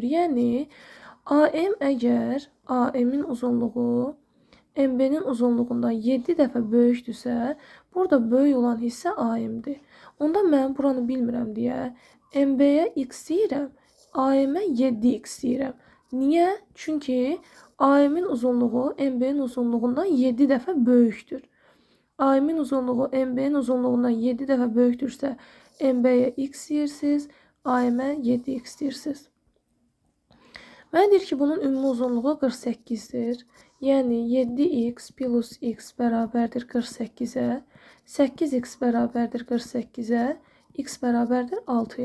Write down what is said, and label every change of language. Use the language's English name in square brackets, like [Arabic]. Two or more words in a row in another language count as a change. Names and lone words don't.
[Azerbaijani] Yəni AM əgər AM-in uzunluğu MB-nin uzunluğundan 7 dəfə böyükdürsə, burada böyük olan hissə AM-dir. Onda mən buranı bilmirəm deyə MB-yə x deyirəm, AM-ə 7x deyirəm. Niyə? Çünki AM-in uzunluğu MB-nin uzunluğundan 7 dəfə böyükdür. AM-in uzunluğu MB-nin uzunluğundan 7 dəfə böyükdürsə, MB-yə x deyirsiniz, AM-ə 7x deyirsiniz. Mənə deyir ki, bunun ümumi uzunluğu 48-dir. Yəni 7x plus x bərabərdir 48-ə, 8x bərabərdir 48-ə, x bərabərdir 6-ya.